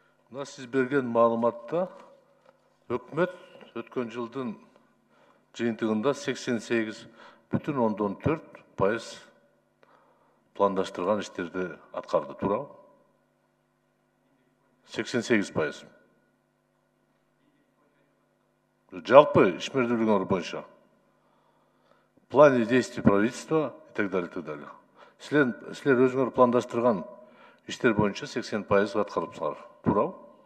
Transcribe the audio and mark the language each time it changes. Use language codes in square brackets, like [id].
[ky] Мына сиз берген маалыматта өкмөт өткөн жылдын жыйынтыгында 88,4% пландаштырган иштерди аткарды, туурабы? 88%. Жалпы ишмердүүлүгүңөр боюнча. [ru] В плане действий правительства и так далее, и так далее. [ky] Силер өзүңөр пландаштырган иштер боюнча 80% аткарыпсыңар, туурабы?